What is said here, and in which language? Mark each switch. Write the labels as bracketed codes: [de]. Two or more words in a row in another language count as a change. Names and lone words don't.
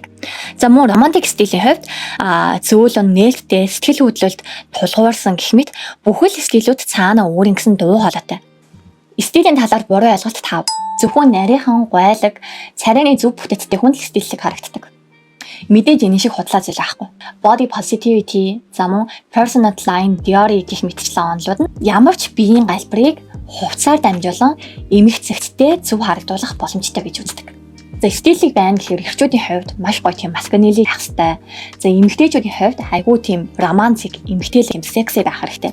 [mn] За мөн романтик стилийн хэвд зөөлөн нээлттэй сэтгэл хөдлөлд тулгуурсан гэх мэт бүхэл стилүүд цаана өөрийн гэсэн дуу хоолойтой. Стилийн талаар буруу ойлголт тав. Зөвхөн нарийнхан гойлог, царайны зөв бүтэцтэй хүн стилийг харагддаг. Мэдээж энэ шиг худлаа зүйл байхгүй. [en] Body positivity, [mn] за мөн [en] personal line theory [mn] гэх мэтчлэн онолууд нь ямар ч биеийн галбарыг хувцаар дамжуулан эмх цэгцтэй зөв харагдуулах боломжтой гэж үздэг. За стилийг байна гэхээр эрчүүдийн хувьд маш гоё тийм маскулинли байх хэрэгтэй. За эмэгтэйчүүдийн хувьд айгүй тийм романтик, эмэгтэйлэг юм секси байх хэрэгтэй.